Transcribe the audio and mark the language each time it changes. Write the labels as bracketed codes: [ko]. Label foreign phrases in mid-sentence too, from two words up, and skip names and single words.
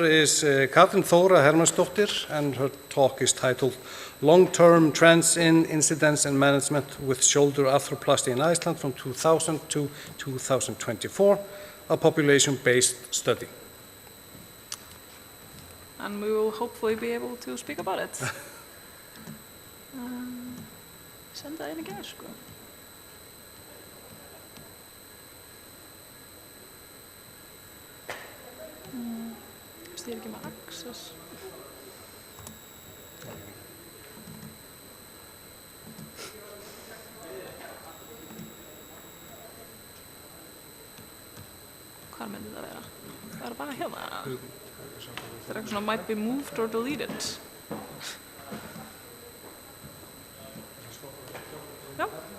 [en] is Katrin Þóra Hermannsdóttir, and her talk is titled Long-Term Trends in Incidence and Management with Shoulder Arthroplasty in Iceland from 2000 to 2024, a population-based study. And we will hopefully be able to speak about it. Send that in again, [is] sko. Ég ekki með access. Hvar myndi það vera? Það bara hérna. Það eitthvað svona [en] might be moved or deleted. [is] Já.